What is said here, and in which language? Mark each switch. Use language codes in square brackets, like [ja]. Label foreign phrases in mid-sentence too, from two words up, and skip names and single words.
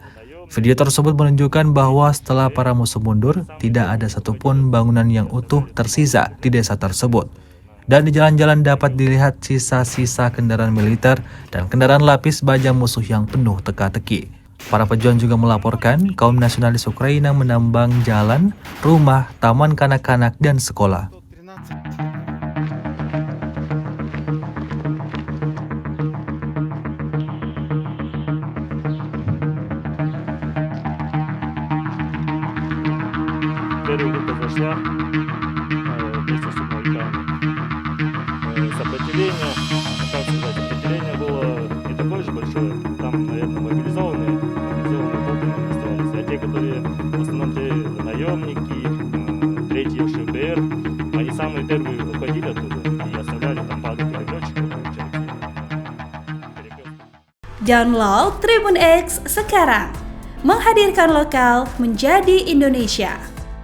[id] Video tersebut menunjukkan bahwa setelah para musuh mundur, tidak ada satupun bangunan yang utuh tersisa di desa tersebut. Dan di jalan-jalan dapat dilihat sisa-sisa kendaraan militer dan kendaraan lapis baja musuh yang penuh teka-teki. Para pejuang juga melaporkan kaum nasionalis Ukraina menambang jalan, rumah, taman kanak-kanak, dan sekolah. [ru] Первая группа зашла вместе с сигнальками. Сопротивление, как сказать, сопротивление было не такое же большое. Там, наверное, мобилизованные полками оставались. А те, которые в основном наемники, третьи ФБР, они самые первые уходили оттуда и оставляли там пару перелетчиков, получается. [id] Download Tribun X sekarang, menghadirkan lokal menjadi Indonesia.